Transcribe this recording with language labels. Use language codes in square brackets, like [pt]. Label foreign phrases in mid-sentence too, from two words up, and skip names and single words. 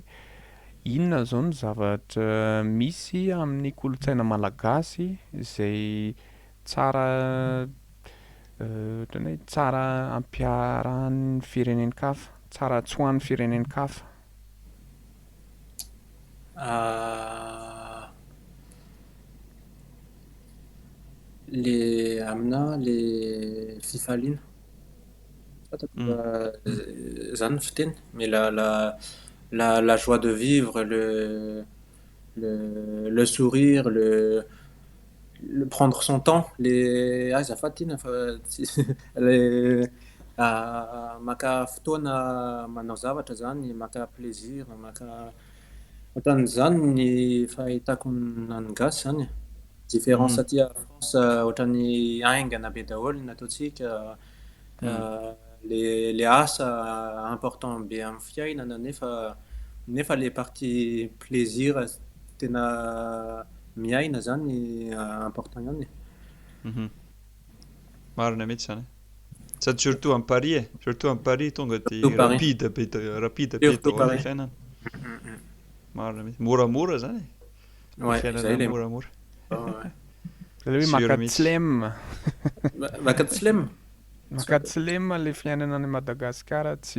[mg] Inona zao ny zavatra misy amin'ny kolontsaina malagasy izay tsara ohatran'ny hoe tsara ampiarahan'ny firenenen-kafa, tsara atsoahan'ny firenenen-kafa? Le fifaliana. Zany ny fiteny. [fr] Mais la joie de vivre, le sourire, le prendre son temps, [mg] azafady ina fa maka fotoana manao zavatra zany, maka plaisir, ohatran'izany ny fahitako nany gasy zany. Différence aty à France ohatran'ny aingana be daholo ny ataontsika. Le asa important be amin'ny fiainana nefa le [fr] partie plaisir [mg] tena miaina zany important ihany. Mhm. Marina mihitsy zany. [fr] Sady surtout en Paris surtout en Paris [mg] tonga dia [fr] Surtout Paris. [mg] rapide be [fr] Surtout [mg] daholo le [fr] Paris. [mg] fiainana. Marina mihitsy. Moramora zany. [fr] Ouais, [mg] Fiainana zay le moramora. [fr] ouais. [mg] Ilay hoe [fr] Sûr [mg] makatlem. Makatlem. Makatlem le fiainana any Madagasikara tsy